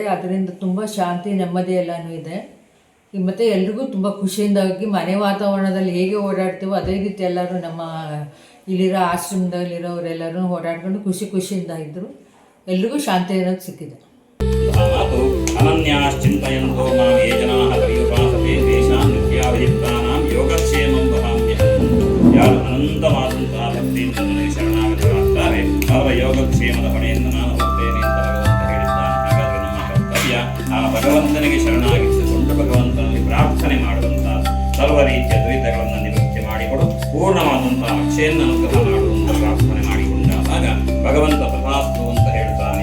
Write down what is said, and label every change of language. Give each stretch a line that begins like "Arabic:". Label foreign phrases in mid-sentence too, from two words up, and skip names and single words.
Kannada: ಅದರಿಂದ ತುಂಬ ಶಾಂತಿ ನೆಮ್ಮದಿ ಎಲ್ಲನೂ ಇದೆ. ಮತ್ತು ಎಲ್ರಿಗೂ ತುಂಬ ಖುಷಿಯಿಂದಾಗಿ ಮನೆ ವಾತಾವರಣದಲ್ಲಿ ಹೇಗೆ ಓಡಾಡ್ತೀವೋ ಅದೇ ರೀತಿ ಎಲ್ಲರೂ ನಮ್ಮ ಇಲ್ಲಿರೋ ಆಶ್ರಮದಲ್ಲಿರೋರೆಲ್ಲರೂ ಓಡಾಡ್ಕೊಂಡು ಖುಷಿಯಿಂದ ಇದ್ದರು. ಎಲ್ರಿಗೂ ಶಾಂತಿ ಅನ್ನೋದು ಸಿಕ್ಕಿದೆ.
Sanskrit: ಅನನ್ಯಾಶ್ಚಿಂತಯಂತೋ ಮಾಂ ಯೇ ಜನಾಃ ಪರ್ಯುಪಾಸತೆ ತೇಷಾಂ ನಿತ್ಯಾಭಿಯುಕ್ತಾನಾಂ ಯೋಗಕ್ಷೇಮಂ ವಹಾಮ್ಯಹಂ.
Kannada: ಯಾರು ಅನಂತವಾದಂತಹ ಭಕ್ತಿಯಿಂದ ನನಗೆ ಶರಣಾಗತರಾಗ್ತಾರೆ ಅವರ ಯೋಗಕ್ಷೇಮದ ಹೊಣೆಯನ್ನು ನಾನು ಹೊರ್ತೇನೆ ಅಂತ ಭಗವಂತ ಹೇಳಿದ್ದಾನೆ. ಹಾಗಾದರೆ ನಮ್ಮ ಕರ್ತವ್ಯ ಆ ಭಗವಂತನಿಗೆ ಶರಣಾಗಿಸಿಕೊಂಡು ಭಗವಂತನಲ್ಲಿ ಪ್ರಾರ್ಥನೆ ಮಾಡುವಂತಹ ಸರ್ವ ರೀತಿಯ ದ್ವೈತಗಳನ್ನು ನಿವೃತ್ತಿ ಮಾಡಿಕೊಡು, ಪೂರ್ಣವಾದಂತಹ ಅಕ್ಷಯನ್ನು ಅನುಗ್ರಹ ಮಾಡುವಂತ ಪ್ರಾರ್ಥನೆ ಮಾಡಿಕೊಂಡಾಗ ಭಗವಂತ ತಥಾಸ್ತು ಅಂತ ಹೇಳ್ತಾನೆ.